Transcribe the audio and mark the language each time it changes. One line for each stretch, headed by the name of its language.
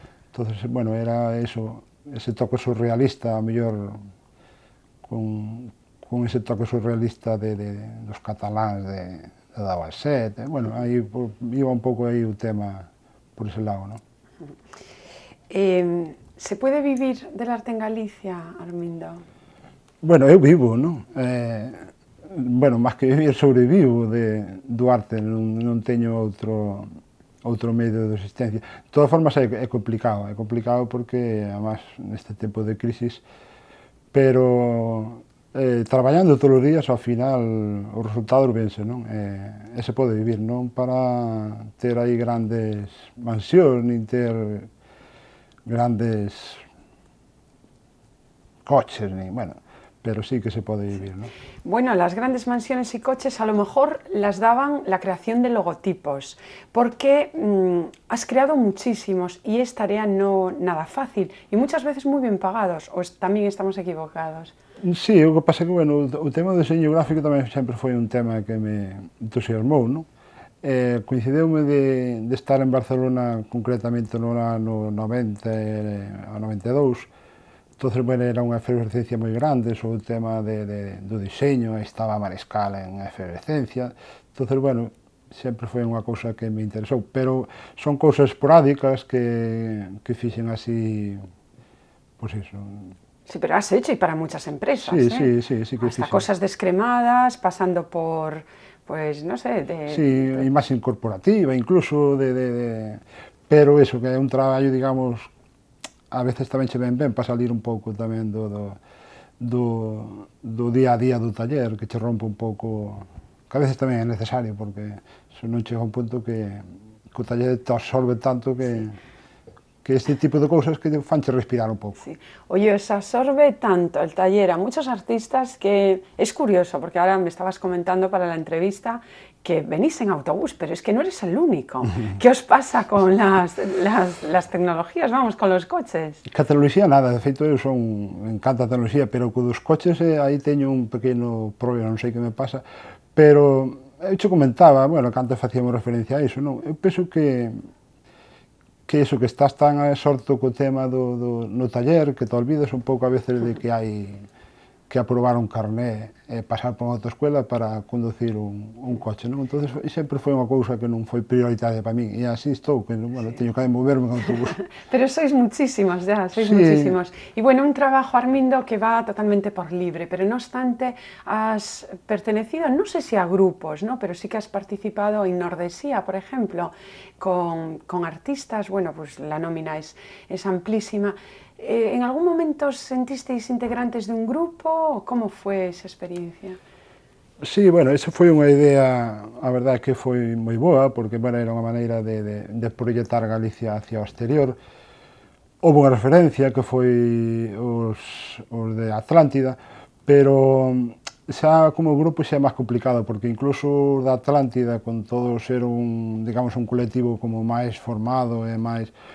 Galician: Entonces, bueno, era eso, ese toque surrealista, a mellor, con ese toque surrealista dos cataláns de Davaset, bueno, aí iba un pouco aí o tema por ese lado, non?
Spanish: ¿Se puede vivir del arte en Galicia, Armindo?
Galician: Bueno, eu vivo, non? Bueno, máis que vivir, sobrevivo do arte, non teño outro medio de existencia. De todas formas, é complicado porque, además, neste tempo de crisis, pero traballando todos os días, ao final, os resultados vense, non? E se pode vivir, non para ter aí grandes mansións, nin ter grandes coches, nin, bueno,
Spanish: pero sí que se puede vivir, ¿no? Bueno, las grandes mansiones y coches a lo mejor las daban la creación de logotipos, porque has creado muchísimos y es tarea no nada fácil y muchas veces muy bien pagados, o también estamos equivocados.
Galician: Sí, o que pasa que, bueno, o tema do diseño gráfico tamén sempre foi un tema que me entusiasmou, non? Coincideume de estar en Barcelona concretamente no ano 90 a 92, entonces, bueno, era unha efervescencia moi grande sobre o tema do diseño, estaba Mariscal en efervescencia, entonces, bueno, sempre foi unha cousa que me interesou, pero son cousas esporádicas que fixen así, pois iso.
Spanish: Sí, pero has hecho y para muchas empresas,
Galician: sí, sí que
Spanish: hasta
Galician: fixen.
Spanish: cosas descremadas, pasando por, pues, no sé,
Galician: Sí, imaxe corporativa, incluso, pero eso, que é un traballo, digamos, a veces tamén che ven ben para salir un pouco tamén do día a día do taller, que che rompe un pouco, que a veces tamén é necesario, porque se non chega un punto que o taller te absorbe tanto que este tipo de cousas que te fanche respirar un pouco.
Spanish: Sí. Oye, os absorbe tanto el taller a muchos artistas que es curioso, porque ahora me estabas comentando para la entrevista que venís en autobús, pero es que no eres el único. ¿Qué os pasa con las tecnologías, vamos, con los coches?
Galician: Que a tecnoloxía nada, de feito eu me encanta a tecnoloxía, pero co dos coches aí teño un pequeno problema, non sei que me pasa, pero eu te comentaba, bueno, que antes facíamos referencia a iso, non? Eu penso que eso, que estás tan absorto co tema no taller, que te olvidas un pouco a veces de que hai que aprobar un carné e pasar por unha autoescuela para conducir un coche, non? Entón, sempre foi unha cousa que non foi prioritaria para min, e así estou, que, bueno, teño que moverme en autobús.
Spanish: Pero sois muchísimos ya, sois Sí. muchísimos. Y bueno, un trabajo, Armindo, que va totalmente por libre, pero no obstante has pertenecido, no sé si a grupos, ¿no? Pero sí que has participado en Nordesía, por ejemplo, con artistas, bueno, pues la nómina es amplísima. ¿En algún momento os sentisteis integrantes de un grupo? ¿Cómo fue esa experiencia?
Galician: Sí, bueno, esa foi unha idea, a verdade que foi moi boa, porque, bueno, era unha maneira de proyectar Galicia hacia o exterior. Houve unha referencia que foi os de Atlántida, pero xa como grupo xa é máis complicado, porque incluso os da Atlántida, con todo ser digamos, un colectivo como máis formado e máis...